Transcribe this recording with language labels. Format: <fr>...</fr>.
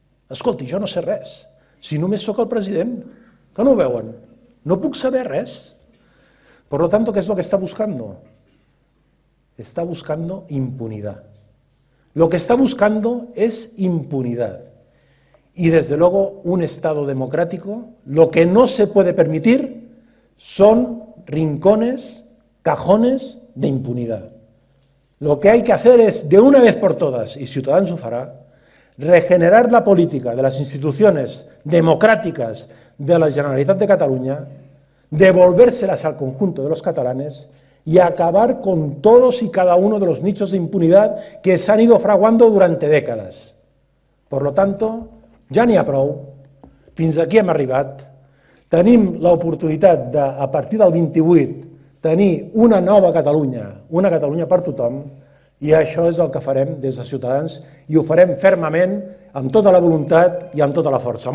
<ca>Escolti, jo no sé res. Si només sóc el president, que no ho veuen. No puc saber res.</ca> <es>Por lo tanto, ¿qué es lo que está buscando? Está buscando impunidad. Lo que está buscando es impunidad. Y desde luego un Estado democrático, lo que no se puede permitir son rincones, cajones de impunidad. Lo que hay que hacer es, de una vez por todas, y Ciutadans</es> <ca>ho farà,</ca> <es>regenerar la política de las instituciones democráticas de la Generalitat de Cataluña, devolvérselas al conjunto de los catalanes y acabar con todos y cada uno de los nichos de impunidad que se han ido fraguando durante décadas. Por lo tanto,</es> <ca>ja n'hi ha prou, fins aquí hem arribat, Tenim l'oportunitat de, a partir del 28, tenir una nova Catalunya, una Catalunya per tothom, i això és el que farem des de Ciutadans i ho farem fermament, amb tota la voluntat i amb tota la força.</ca>